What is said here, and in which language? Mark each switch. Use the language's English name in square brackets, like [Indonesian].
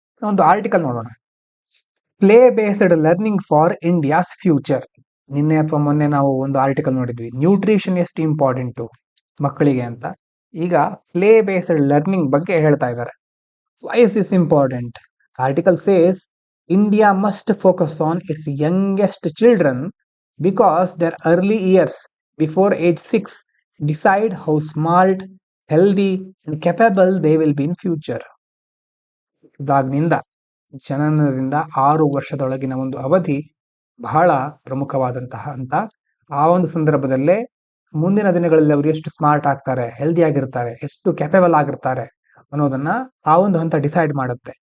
[Kannada] ಒಂದು ಆರ್ಟಿಕಲ್ ನೋಡೋಣ. [English] Play based learning for India's future. [Kannada] ನಿನ್ನೆ ಅಥವಾ ಮೊನ್ನೆ ನಾವು ಒಂದು ಆರ್ಟಿಕಲ್ ನೋಡಿದ್ವಿ, ನ್ಯೂಟ್ರಿಷನ್ ಎಷ್ಟು ಇಂಪಾರ್ಟೆಂಟು ಮಕ್ಕಳಿಗೆ ಅಂತ. ಈಗ ಪ್ಲೇ ಬೇಸ್ಡ್ ಲರ್ನಿಂಗ್ ಬಗ್ಗೆ ಹೇಳ್ತಾ ಇದ್ದಾರೆ. [English] Why is this important? Article says India must focus on its youngest children because their early years before age 6 decide how smart, healthy and capable they will be in future. [Kannada] ಇದಾಗ್ನಿಂದ ಜನನದಿಂದ 6 ವರ್ಷದೊಳಗಿನ ಒಂದು ಅವಧಿ ಬಹಳ ಪ್ರಮುಖವಾದಂತಹ ಅಂತ. ಆ ಒಂದು ಸಂದರ್ಭದಲ್ಲೇ ಮುಂದಿನ ದಿನಗಳಲ್ಲಿ ಅವರು ಎಷ್ಟು ಸ್ಮಾರ್ಟ್ ಆಗ್ತಾರೆ, ಹೆಲ್ದಿ ಆಗಿರ್ತಾರೆ, ಎಷ್ಟು ಕೆಪಬಲ್ ಆಗಿರ್ತಾರೆ ಅನ್ನೋದನ್ನ ಆ ಒಂದು ಹಂತ ಡಿಸೈಡ್ ಮಾಡುತ್ತೆ.